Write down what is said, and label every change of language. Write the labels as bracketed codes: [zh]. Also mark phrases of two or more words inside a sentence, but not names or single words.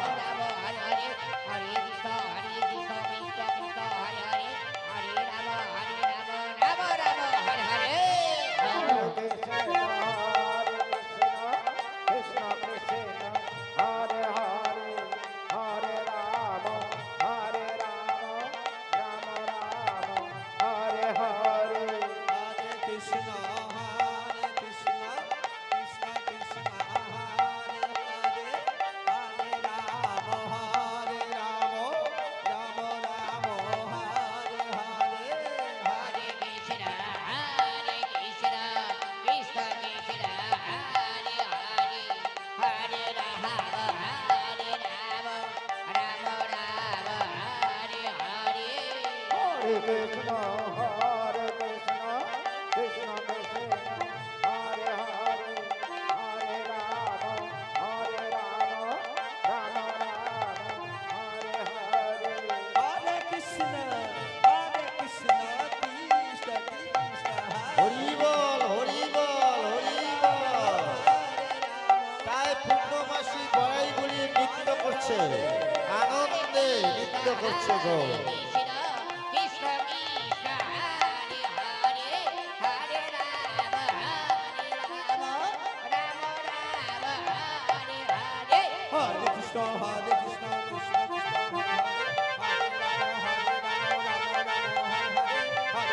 [sa] কৃষ্ণ কৃষ্ণ হরে হরে, হরে রাম রাম হরে হরে। হরে কৃষ্ণ কৃষ্ণ কৃষ্ণ কৃষ্ণ হরে হরে, হরে রাম রাম হরে হরে। हरे कृष्ण हरे कृष्ण कृष्ण कृष्ण हरे हरे हरे राम हरे राम राम राम हरे हरे. हरे कृष्ण हरे कृष्ण कृष्ण कृष्ण हरे हरे हरे राम हरे राम राम राम हरे हरे. हरे कृष्ण कृष्ण कृष्ण, [bn] হরি বল, হরি বল, হরি বল। তাই পূর্ণমাসী বড়াই বুড়ি নৃত্য করছে, আনন্দে নৃত্য করছে গো। [sa] कृष्ण कृष्ण कृष्ण हरे हरे हरे राम हरे राम राम राम हरे हरे. हरे कृष्ण हरे कृष्ण कृष्ण कृष्ण हरे हरे हरे राम हरे राम राम राम हरे हरे.